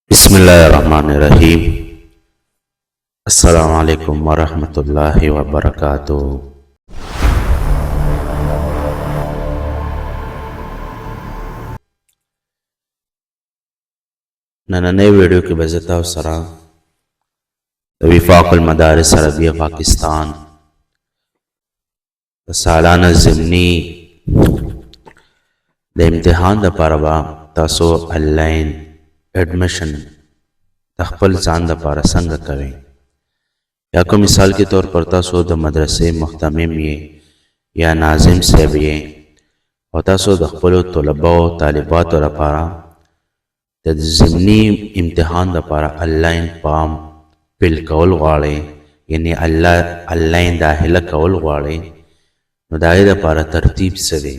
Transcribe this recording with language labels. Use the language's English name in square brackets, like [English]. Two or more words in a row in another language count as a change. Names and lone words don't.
[Arabic] بسم الله الرحمن الرحیم. السلام علیکم ورحمۃ اللہ وبرکاتہ. [Pashto] نننۍ ویډیو کې به زه تاسو سره د وفاق المدارس عربیه پاکستان د سالانه ضمني د امتحان دپاره به تاسو [English] online admission [Pashto] د خپل ځان دپاره څنګه کوئ. یا که [Urdu] مثال کے طور پر [Pashto] تاسو د مدرسې محتمم یې یا ناظم صاحب یې او تاسو د خپلو طلبه او طالباتو لپاره د ضمني امتحان دپاره [English] online form fill [Pashto] کول غواړئ، یعنې آنلاین داخله کول غواړئ، نو د هغې دپاره ترتیب څه دی؟